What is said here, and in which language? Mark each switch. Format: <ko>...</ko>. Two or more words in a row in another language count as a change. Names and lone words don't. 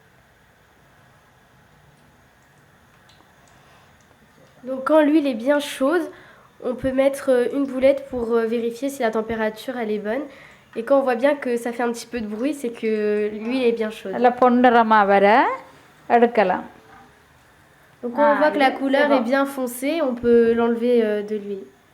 <fr>Donc quand l'huile est bien chaude, on peut mettre une boulette pour vérifier si la température elle est bonne. Et quand on voit bien que ça fait un petit peu de bruit, c'est que l'huile est bien chaude.</fr> <ta>நல்லா பொன்னிறமாக வர எடுக்கலாம்.</ta> <fr>Donc quand on voit que la couleur est bien foncée, on peut l'enlever de l'huile.</fr>